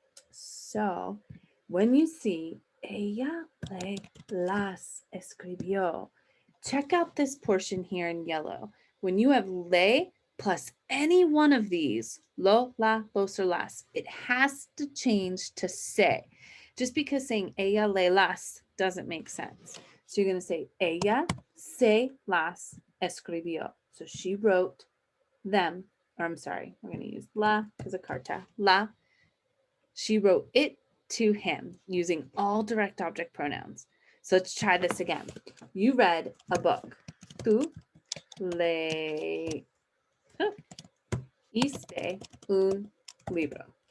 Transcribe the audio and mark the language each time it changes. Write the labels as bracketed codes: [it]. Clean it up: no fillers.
[en] So when you see [es] ella le las escribió, [en] check out this portion here in yellow. When you have le plus any one of these, lo, la, los, or las, it has to change to se. Just because saying [es] ella le las [en] doesn't make sense. So you're going to say [es] ella se las escribió. [en] So she wrote them, or I'm sorry, we're going to use la as a carta. La, she wrote it to him using all direct object pronouns. So let's try this again. You read a book. [es] Tú leíste un libro.